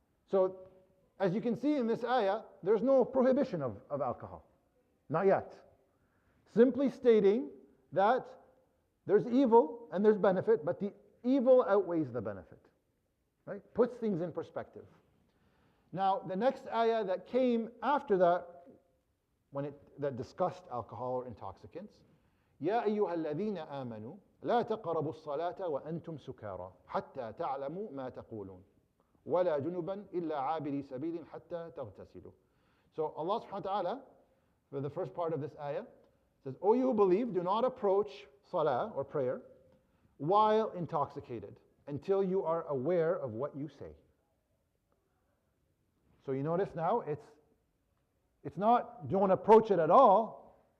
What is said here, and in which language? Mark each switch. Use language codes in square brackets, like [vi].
[en] So as you can see in this ayah, there's no prohibition of alcohol. Not yet. Simply stating that there's evil and there's benefit, but the evil outweighs the benefit. Right? Puts things in perspective. Now, the next ayah that came after that, that discussed alcohol or intoxicants, [ar] يا أيها الذين آمنوا لا تقربوا الصلاة وأنتم سكارى حتى تعلموا ما تقولون ولا جنبا إلا عابري سبيل حتى تغتسلوا. [en] So Allah subhanahu wa ta'ala, for the first part of this ayah, says, O you who believe, do not approach salah or prayer while intoxicated until you are aware of what you say. So you notice now, it's not don't approach it at all.